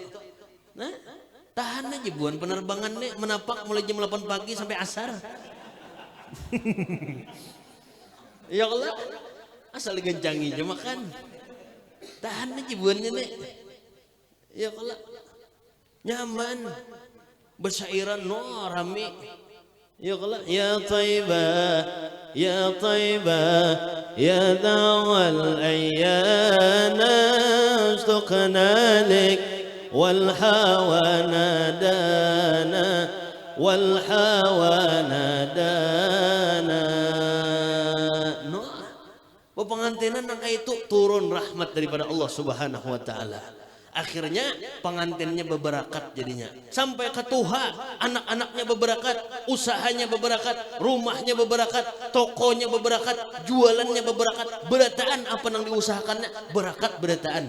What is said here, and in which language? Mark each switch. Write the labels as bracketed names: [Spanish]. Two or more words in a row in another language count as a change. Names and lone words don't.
[Banjar] Nah, tahan aja buan penerbangan nih menapak mulai jam 8 pagi sampai asar. [Arabic] يا الله, [Banjar] asal gencangi aja makan. Tahan aja buannya nih. [Arabic] يا الله, [Banjar] nyaman. Besairan no rame. [Arabic] يا الله يا طيبة يا طيبة يا دوا العيانا استقنا لك والهوى نادانا والهوى نادانا. [Banjar] Pengantinan nang itu turun rahmat daripada [Arabic] الله سبحانه و تعالى. [Banjar] Akhirnya pengantinnya berberakat jadinya. Sampai ke Tuhan, anak-anaknya berberakat, usahanya berberakat, rumahnya berberakat, tokonya berberakat, jualannya berberakat, berataan apa yang diusahakannya berakat berataan.